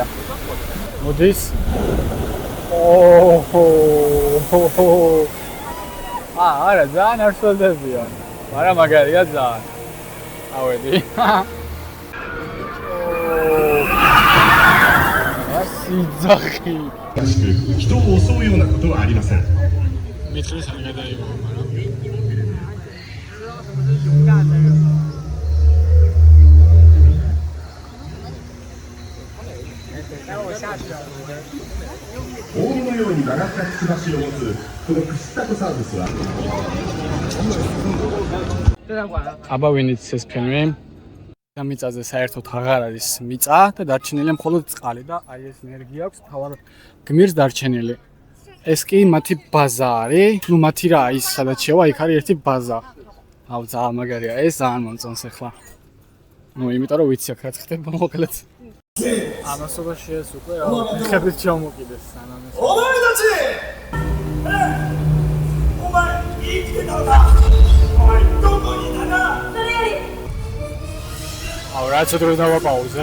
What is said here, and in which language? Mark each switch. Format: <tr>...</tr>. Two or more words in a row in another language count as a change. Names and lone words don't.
<ka>მოდის? არა, ძალიან არ შევდებია. მაგრამ მაგარია ძალიან. ავედი. სიძახი.</ka> <ja>人を襲うようなことはありません。</ja> <ka>მეტრის არ გადაიღო, მაგრამ</ka> <ja>オウムのように曲がったくちばしを持つこのクシタコサウルスは</ja> <ka>აბა ვინიც ეს ფილმი და მიწაზე საერთოდ აღარ არის მიწა და დარჩენილია მხოლოდ წყალი და აი ეს ენერგია აქვს თავად გმირს დარჩენილი. ეს კი მათი ბაზა არის, ნუ მათი რა ის სადაც შევა, იქ არის ერთი ბაზა. აუ ძალიან მაგარია, ეს ძალიან მომწონს ახლა. ნუ იმიტომ რომ ვიცი აქ რაც ხდება მოკლედ. ამასობაში ეს უკვე ხედით ჩამოკიდეს სანამ ეს.</ka> <ja>お前たちお前生きてたのかお前どこにいたんだ</ja> <ka>აუ რაც დროს დავაპაუზე.</ka>